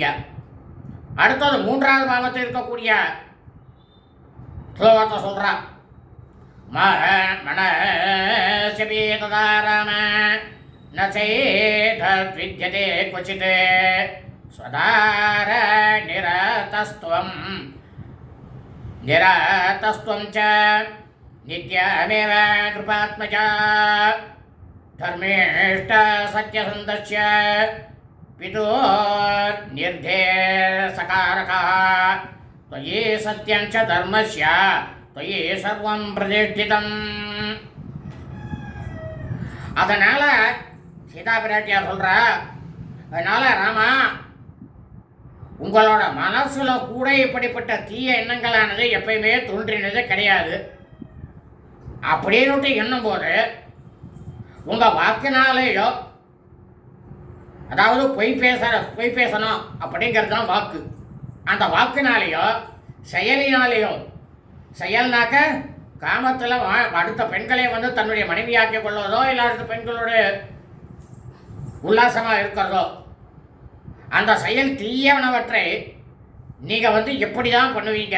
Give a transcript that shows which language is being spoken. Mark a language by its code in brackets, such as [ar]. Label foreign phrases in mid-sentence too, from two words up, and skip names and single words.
[ta] அடுத்தது 3வது பாவத்தில் இருக்கக்கூடிய ஸ்லோகத்தை சொல்கிறா, [sa] மனசபி ததா ராம ந சேதத்வித்யதே க்வசித் ஸ்வதார நிரதஸ்த்வம் ச நித்யமேவ கிருபாத்மஜா தர்மேஷ்ட சத்யசந்தஸ்ய पितुः निर्देशकारकः त्वयि सत्यं च धर्मस्य त्वयि सर्वं प्रतिष्ठितम्. [ta] அதனால சீதா பிராட்டியார் சொல்றா, அதனால ராமா உங்களோட மனசுல கூட இப்படிப்பட்ட தீய எண்ணங்களானது எப்பயுமே தோன்றினது கிடையாது. அப்படின்னு எண்ணும் போது உங்க வாக்கினாலேயோ, அதாவது பொய் பேசணும் அப்படிங்கிறது தான் வாக்கு, அந்த வாக்குனாலேயோ செயலினாலேயோ, செயல்னாக்க காமத்தில் அடுத்த பெண்களை வந்து தன்னுடைய மனைவியாக்கி கொள்வதோ இல்லை அடுத்த பெண்களோட உல்லாசமாக இருக்கிறதோ, அந்த செயல் தீயவனவற்றை நீங்கள் வந்து எப்படி தான் பண்ணுவீங்க?